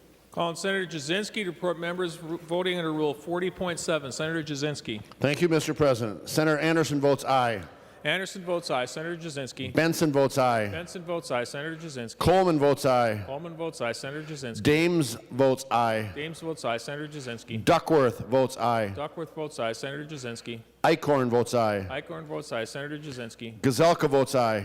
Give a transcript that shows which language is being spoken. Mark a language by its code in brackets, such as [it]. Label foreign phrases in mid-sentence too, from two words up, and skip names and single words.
[en] Calling Senator Jasinski to report members voting under Rule 40.7. Senator Jasinski. Thank you, Mr. President. Senator Anderson votes aye. Anderson votes aye. Senator Jasinski. Benson votes aye. Benson votes aye. Senator Jasinski. Coleman votes aye. Coleman votes aye. Senator Jasinski. Dames votes aye. Dames votes aye. Senator Jasinski. Duckworth votes aye. Duckworth votes aye. Senator Jasinski. Eichhorn votes aye. Eichhorn votes aye. Senator Jasinski. Gazelka votes aye.